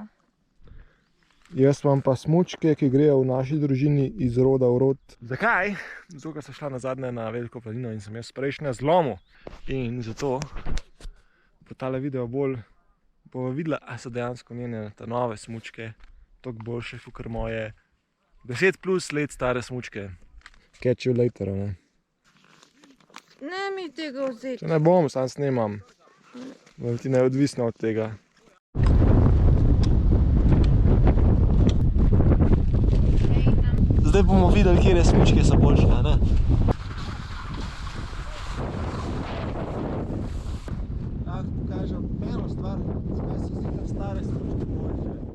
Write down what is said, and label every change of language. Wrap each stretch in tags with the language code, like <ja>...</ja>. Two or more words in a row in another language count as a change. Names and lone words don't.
<sl>Jaz imam pa smučke, ki grejo v naši družini iz roda v rod. Zakaj? Zato, ker sem šla nazadnje na Veliko planino in sem jaz prejšnja zlomil. In zato po tale video bolj bova videla, a so dejansko njene ta nove smučke toliko boljše, kakor moje 10+ let stare smučke.</sl> <en>Catch you later,</en> <sl>Ne mi tega vzeti. Če ne bom, sam snemam. Valentina je odvisna od tega. Zdaj bomo videli, kje smučke so boljše, ne? Lahko pokažem eno stvar, zakaj se zdi, da stare smučke boljše.</sl>